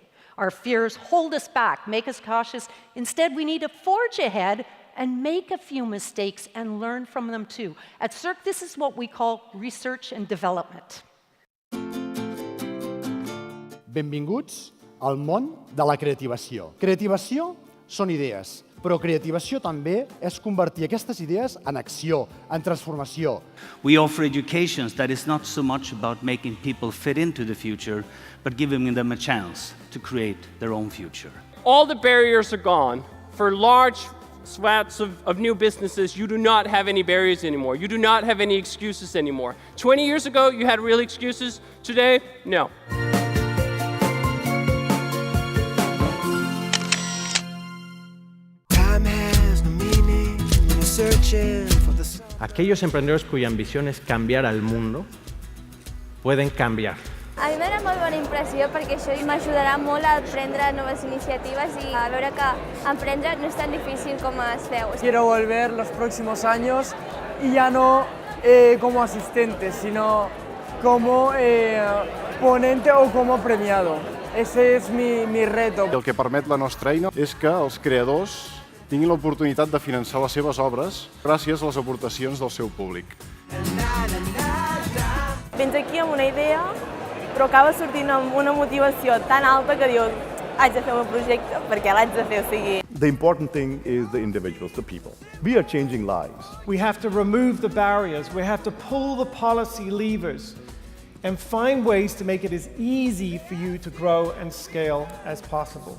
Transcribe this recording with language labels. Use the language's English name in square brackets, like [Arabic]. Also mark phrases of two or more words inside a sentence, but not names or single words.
[English] Our fears hold us back, make us cautious. Instead, we need to forge ahead and make a few mistakes and learn from them too. At CERC, this is what we call research and development. [Catalan] Benvinguts al món de la creativació. Creativació són idees, però creativació també és convertir aquestes idees en acció, en transformació. [English] We offer educations that is not so much about making people fit into the future, but giving them a chance to create their own future. All the barriers are gone. For large swaths of new businesses, you do not have any barriers anymore. You do not have any excuses anymore. 20 years ago, you had real excuses. Today, no. [Spanish] Aquellos emprendedors cuya ambición es cambiar al mundo pueden cambiar. [Catalan] A mi me dona molt bona impressió perquè això m'ajudarà molt a prendre noves iniciatives i a veure que emprendre no és tan difícil com es veu. [Spanish] Quiero volver los próximos años y ya no como asistente, sino como ponente o como premiado. Ese es mi reto. [Catalan] El que permet la nostra eina és que els creadors tinguin l'oportunitat de finançar les seves obres gràcies a les aportacions del seu públic. Vens aquí amb una idea, però acaba sortint amb una motivació tan alta que dius haig de fer un projecte perquè l'haig de fer, o sigui... [English] The important thing is the individuals, the people. We are changing lives. We have to remove the barriers, we have to pull the policy levers and find ways to make it as easy for you to grow and scale as possible.